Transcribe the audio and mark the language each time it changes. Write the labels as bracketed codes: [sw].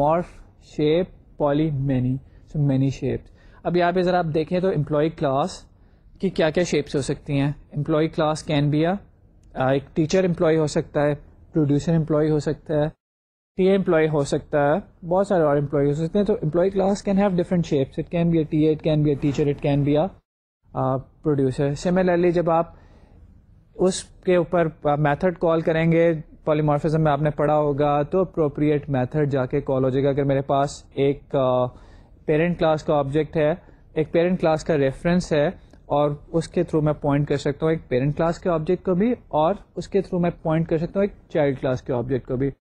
[en] Morph shape, poly many, so many shapes. [ur] اب یہاں پہ ذرا آپ دیکھیں تو امپلائی کلاس کی کیا کیا شیپس ہو سکتی ہیں. [en] employee class can be [ur] ایک ٹیچر امپلائی ہو سکتا ہے, پروڈیوسر امپلائی ہو سکتا ہے, ٹی اے امپلائی ہو سکتا ہے, بہت سارے اور امپلائی ہو سکتے ہیں. [en] تو employee class can have different shapes. It can be a T A, it can be a teacher, it can be a producer. [ur] Similarly جب آپ اس کے اوپر میتھڈ کال کریں گے, پالیمارفزم میں آپ نے پڑھا ہوگا, تو اپروپریٹ میتھڈ جا کے کال ہو جائے گا. اگر میرے پاس ایک پیرنٹ کلاس کا آبجیکٹ ہے, ایک پیرنٹ کلاس کا ریفرنس ہے, اور اس کے تھرو میں پوائنٹ کر سکتا ہوں ایک پیرنٹ کلاس کے آبجیکٹ کو بھی, اور اس کے تھرو میں پوائنٹ کر سکتا ہوں ایک چائلڈ کلاس کے آبجیکٹ کو بھی.